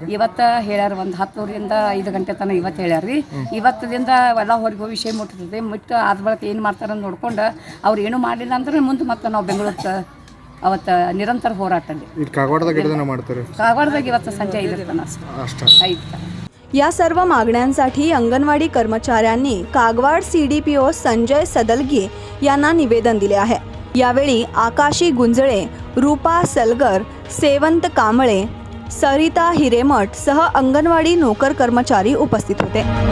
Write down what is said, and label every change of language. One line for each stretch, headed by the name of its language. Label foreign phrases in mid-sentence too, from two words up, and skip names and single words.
Kannada: ಇವತ್ತು ಹೇಳ್ಯಾರ ಒಂದು 10 ರಿಂದ 5 ಗಂಟೆ ತನಕ ಇವತ್ತು ಹೇಳ್ಯಾರ ರೀ. ಇವತ್ತದಿಂದ ಎಲ್ಲ ಹೊರಗೆ ವಿಷಯ ಮುಟ್ಟಿರ್ತದೆ. ಮುಟ್ಟು ಆದ ಬಳಿಕ ಏನು ಮಾಡ್ತಾರೆ ಅಂತ ನೋಡ್ಕೊಂಡು ಅವ್ರು ಏನೂ ಮಾಡಲಿಲ್ಲ ಅಂದ್ರೆ ಮುಂದೆ ಮತ್ತೆ ನಾವು ಬೆಂಗಳೂರಿಗೆ ಅವತ್ತು ನಿರಂತರ ಹೋರಾಟ ಕಾಗವಾಡದಾಗ ಮಾಡ್ತಾರೆ. ಕಾಗವಾಡದಾಗ ಇವತ್ತು ಸಂಜೆ 5 ತನಕ ಅಷ್ಟೇ.
Marathi: या सर्व मागण्यांसाठी अंगणवाडी कर्मचाऱ्यांनी कागवाड CDPO संजय सदलगी यांना निवेदन दिले आहे. यावेळी आकाशी गुंजळे, रूपा सलगर, सेवंत कांबळे, सरिता हिरेमठ सह अंगणवाडी नोकर कर्मचारी उपस्थित होते.